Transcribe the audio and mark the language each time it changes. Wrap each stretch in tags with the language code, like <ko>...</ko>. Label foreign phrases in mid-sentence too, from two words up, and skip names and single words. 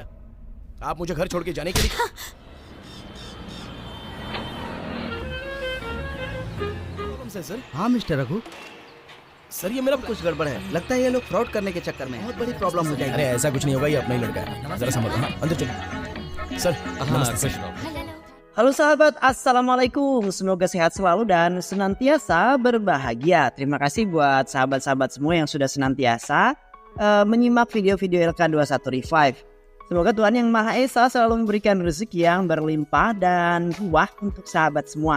<hi>आप मुझे घर छोड़ के जाने के लिए प्रॉब्लम है सर? हाँ मिस्टर रघु, सर ये मेरा कुछ गड़बड़ है। लगता है ये लोग फ्रॉड करने के चक्कर में बहुत बड़ी प्रॉब्लम हो अरे जाएगी। ऐसा कुछ नहीं होगा, ये अपना ही लड़का है। जरा समझो। हाँ, अंदर चलो सर। नमस्ते सर।</hi> <id>Halo sahabat, Assalamualaikum. Semoga sehat selalu dan senantiasa berbahagia. Terima kasih buat sahabat-sahabat semua yang sudah senantiasa menyimak video-video LK21 Revive. Semoga Tuhan Yang Maha Esa selalu memberikan rezeki yang berlimpah dan buah untuk sahabat semua.</id>